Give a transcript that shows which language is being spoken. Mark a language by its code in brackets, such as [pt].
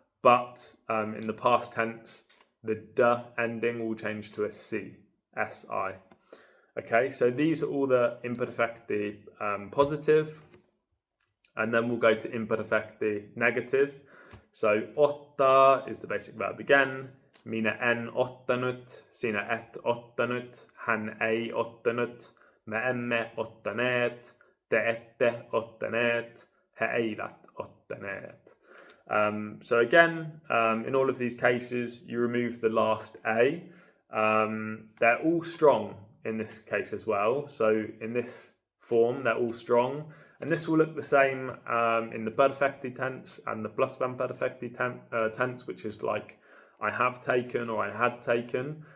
[en] But in the past tense, the d ending will change to a C, S-I. Okay, so these are all the imperfecti positive. And then we'll go to imperfecti negative. So otta is the basic verb again. [fi] Minä en ottanut, sinä et ottanut, hän ei ottanut, me emme ottaneet, te ette ottaneet, he eivät ottaneet. [en] So again, in all of these cases, you remove the last A. They're all strong in this case as well. So in this form, they're all strong. And this will look the same in the perfecti tense and the plusvamperfecti tense, which is like I have taken or I had taken.